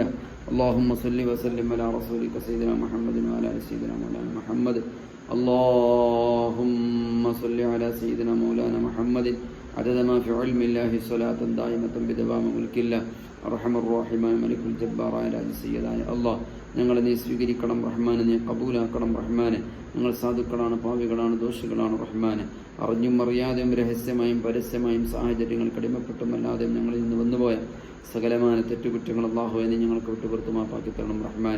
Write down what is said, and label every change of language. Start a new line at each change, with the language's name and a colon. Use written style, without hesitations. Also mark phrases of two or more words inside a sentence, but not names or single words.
Arabic: اللهم صل وسلم على رسولك سيدنا محمد وعلى آل سيدنا مولانا محمد. اللهم صل على سيدنا مولانا محمد عدد ما في علم الله صلاة دائمة بدوام ملك الله أرحم الراحمين ملك الجبار على سيدنا الله.
Malayalam: ഞങ്ങളെ നീ സ്വീകരിക്കണം റഹ്മാനെ, നീ കബൂലാക്കണം റഹ്മാനെ. ഞങ്ങൾ സാധുക്കളാണ്, പാവികളാണ്, ദോഷികളാണ് റഹ്മാനെ. അറിഞ്ഞും അറിയാതെയും രഹസ്യമായും പരസ്യമായും സാഹചര്യങ്ങൾക്ക് അടിമപ്പെട്ടുമല്ലാതെയും ഞങ്ങളിൽ നിന്ന് വന്നുപോയ സകലമായ തെറ്റുകുറ്റങ്ങൾ അല്ലാഹുവേ നീ ഞങ്ങൾക്ക് വിട്ടുപുറത്ത് മാപ്പാക്കി തരണം റഹ്മാനെ.